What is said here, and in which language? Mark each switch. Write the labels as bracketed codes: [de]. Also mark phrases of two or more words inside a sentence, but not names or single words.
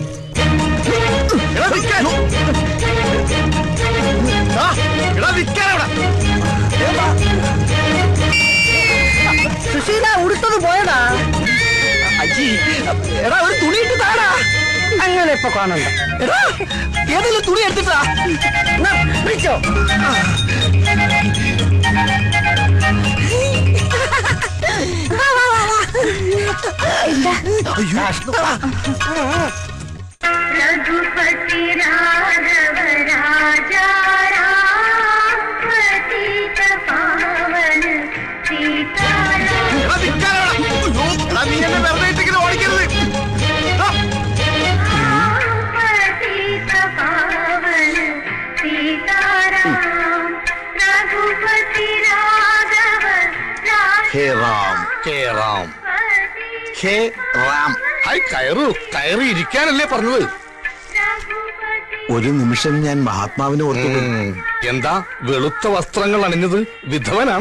[ml] സുശീല ഉടുത്തത് പോയടാ. അജി, എടാ ഒരു തുണി ഇട്ട് താടാ. അങ്ങനെ ഇപ്പൊ കാണണ്ട. എടാ ഏതെങ്കിലും തുണി എടുത്തിട്ടാ വിളിച്ചോ. [hi] रघुपति राघव राजा राम पतित पावन सीताराम [ml] ഓടിക്കരുത്. [hi] पतित पावन सीताराम रघुपति राघव हे राम, हे राम, हे राम. [ml] കയറി ഇരിക്കാനല്ലേ പറഞ്ഞത്? ഒരു നിമിഷം ഞാൻ മഹാത്മാവിനെ ഓർത്തു. എന്താ വെളുത്ത വസ്ത്രങ്ങൾ അണിഞ്ഞത്? വിധവനാണോ?